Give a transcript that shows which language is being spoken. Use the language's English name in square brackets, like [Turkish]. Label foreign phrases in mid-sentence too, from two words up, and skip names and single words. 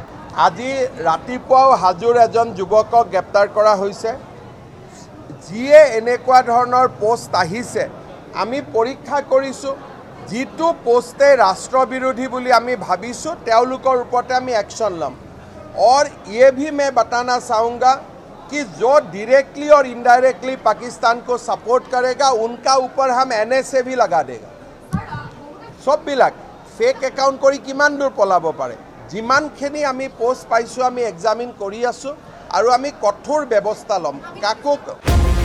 [Assamese] আজি ৰাতিপুৱাও হাজোৰ এজন যুৱকক গ্ৰেপ্তাৰ কৰা হৈছে। যিয়ে এনেকুৱা ধৰণৰ পোষ্ট আহিছে আমি পৰীক্ষা কৰিছোঁ, যিটো পোষ্টে ৰাষ্ট্ৰবিৰোধী বুলি আমি ভাবিছোঁ তেওঁলোকৰ ওপৰতে আমি একশ্যন ল'ম। [Hindi] और ये भी मैं बताना चाहूँगा कि जो डायरेक्टली और इनडायरेक्टली पाकिस्तान को सपोर्ट करेगा उनका ऊपर हम NSA भी लगा देगा। [Assamese] सबবিলাক [English] fake account [Assamese] কৰি কিমান দূৰ পলাব পাৰে। যিমানখিনি আমি পোষ্ট পাইছোঁ আমি এক্সামিন কৰি আছোঁ আৰু আমি কঠোৰ ব্যৱস্থা ল'ম। কাকো